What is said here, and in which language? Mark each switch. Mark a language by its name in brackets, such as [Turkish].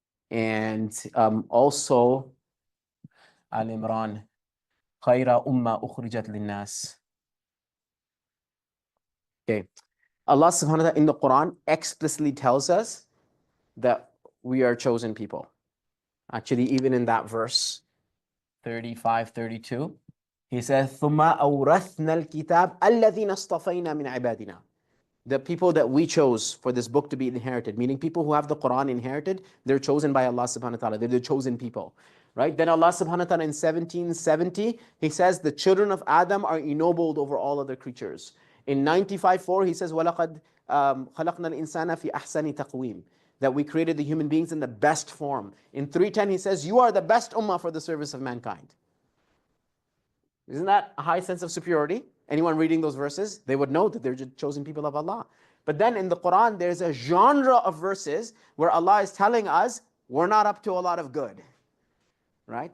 [English] And also Al-Imran, [Arabic] خَيْرَ أُمَّةٍ أُخْرِجَتْ لِلنَّاسِ. [English] Okay. Allah subhanahu wa ta'ala in the Quran explicitly tells us that we are chosen people. Actually, even in that verse, 35, 32, he says, [Arabic] ثُمَّ أَوْرَثْنَا الْكِتَابَ الَّذِينَ اصْطَفَيْنَا مِنْ عِبَادِنَا. [English] The people that we chose for this book to be inherited, meaning people who have the Quran inherited, they're chosen by Allah subhanahu wa ta'ala. They're the chosen people, right? Then Allah subhanahu wa ta'ala in 1770, he says the children of Adam are ennobled over all other creatures. In 95:4, he says, [Arabic] وَلَقَدْ خَلَقْنَا الْإِنسَانَ فِي أَحْسَنِ تَقْوِيمٍ. [English] That we created the human beings in the best form. In 3:10, he says, you are the best ummah for the service of mankind. Isn't that a high sense of superiority? Anyone reading those verses, they would know that they're just chosen people of Allah. But then in the Quran, there's a genre of verses where Allah is telling us, we're not up to a lot of good. Right?